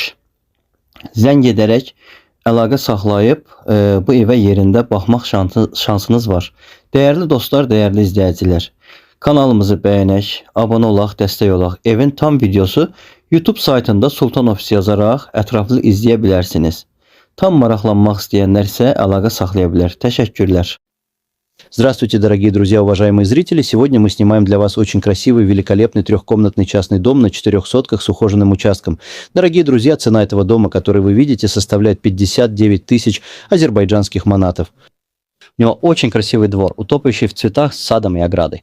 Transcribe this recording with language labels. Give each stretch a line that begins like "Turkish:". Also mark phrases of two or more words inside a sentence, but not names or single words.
Azerbaijani: Zəng edərək əlaqə saxlayıb bu evə yerində baxmaq şansınız var. Dəyərli dostlar, dəyərli izləyicilər, kanalımızı bəyənək, abunə olaq, dəstək olaq. Evin tam videosu YouTube saytında Sultan Ofis yazaraq ətraflı izləyə bilərsiniz. Tam maraqlanmaq istəyənlər isə əlaqə saxlaya bilər. Təşəkkürlər.
Russian: Здравствуйте, дорогие друзья, уважаемые зрители! Сегодня мы снимаем для вас очень красивый, великолепный трехкомнатный частный дом на 4 сотках с ухоженным участком. Дорогие друзья, цена этого дома, который вы видите, составляет 59 тысяч азербайджанских манатов. У него очень красивый двор, утопающий в цветах с садом и оградой.